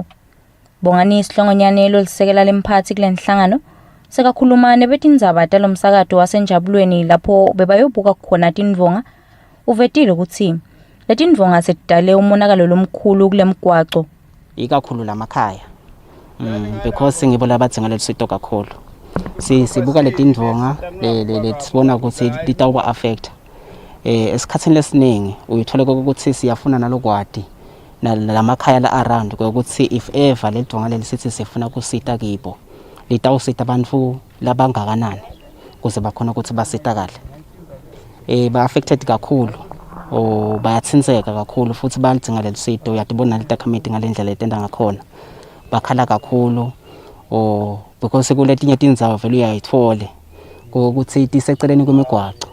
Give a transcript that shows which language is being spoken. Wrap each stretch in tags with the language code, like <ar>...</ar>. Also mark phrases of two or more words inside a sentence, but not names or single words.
<ss>Bongani isihlongonyane lolisekela lemphathi kulenhlangano sekakhuluma nebetindzaba talomsakato wasenjabulweni lapho bebayobuka khona tindvonga uvetile ukuthi letindvonga setidale umonakalo lomkhulu kulemgwaco ikakhulu lamakhaya because ngibo labadzinga lelusito kakhulu sibuka letindvonga lesibona ukuthi litawuba affect esikhathini lesiningi uyithola ukuthi siyafuna nalokwadi nalamakhaya la around ukuthi</ss> <en>if ever</en> <ss>ledonga lelisithi sifuna kusita kibo litawusita abantu labangakanani kuze bakhona ukuthi basitakale. Ba affected kakhulu bayathinseka kakhulu futhi bayalidinga lelisito. Uyatibona litakhamiti ngalendlela etenda ngakhona bakhala kakhulu because kuletinye tindzawo vele uyayithole ukuthi tiseceleni kwemigwaqo.</ss>